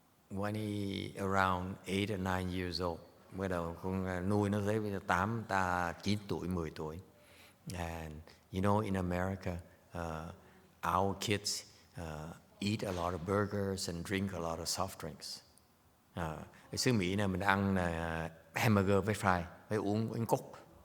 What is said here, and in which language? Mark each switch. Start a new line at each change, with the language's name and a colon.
English: when he around 8 or 9 years old,
Vietnamese: bắt đầu con nuôi nó tới bây giờ 9 tuổi, 10 tuổi.
English: And you know, in America, our kids eat a lot of burgers and drink a lot of soft drinks.
Vietnamese: Ở xứ Mỹ này mình ăn hamburger với fry, với uống Coke.